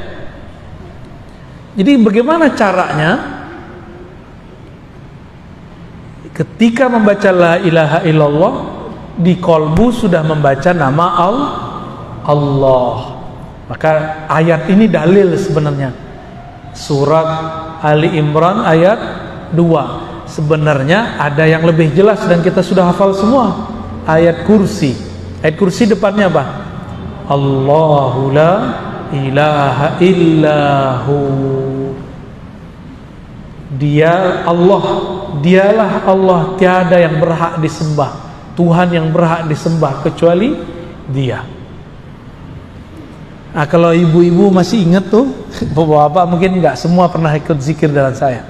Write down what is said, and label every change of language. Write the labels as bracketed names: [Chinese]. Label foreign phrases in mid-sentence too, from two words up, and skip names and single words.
[Indonesian] Jadi bagaimana caranya? Ketika membaca [Arabic] لا إله إلا الله, [Indonesian] di kolbu sudah membaca nama Allah. Maka ayat ini dalil sebenarnya. Surat Ali Imran ayat 2. Sebenarnya ada yang lebih jelas dan kita sudah hafal semua. Ayat kursi. Ayat kursi depannya apa? [Arabic] الله لا إله إلا هو. [Indonesian] Dia Allah, dialah Allah, tiada yang berhak disembah, Tuhan yang berhak disembah kecuali Dia. Nah, kalau ibu-ibu masih ingat tuh, bapak-bapak mungkin nggak semua pernah ikut zikir dengan saya.